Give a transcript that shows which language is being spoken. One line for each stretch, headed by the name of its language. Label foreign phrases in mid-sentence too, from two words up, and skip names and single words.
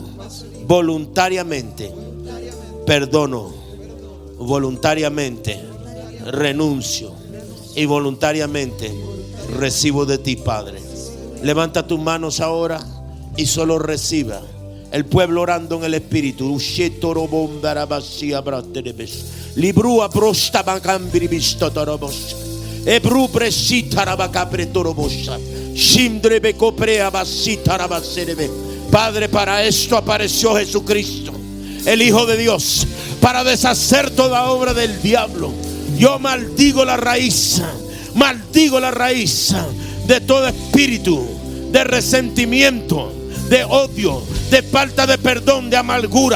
Spanish: Voluntariamente perdono, voluntariamente renuncio y voluntariamente recibo de ti, Padre. Levanta tus manos ahora y solo reciba. El pueblo orando en el Espíritu. Librua prosta bacambiribista torobos. Ebru presita rabacapre torobosha. Shimdrebe coprea basita rabacerebe. Padre, para esto apareció Jesucristo, el Hijo de Dios, para deshacer toda obra del diablo. Yo maldigo la raíz de todo espíritu de resentimiento, de odio, de falta de perdón, de amargura.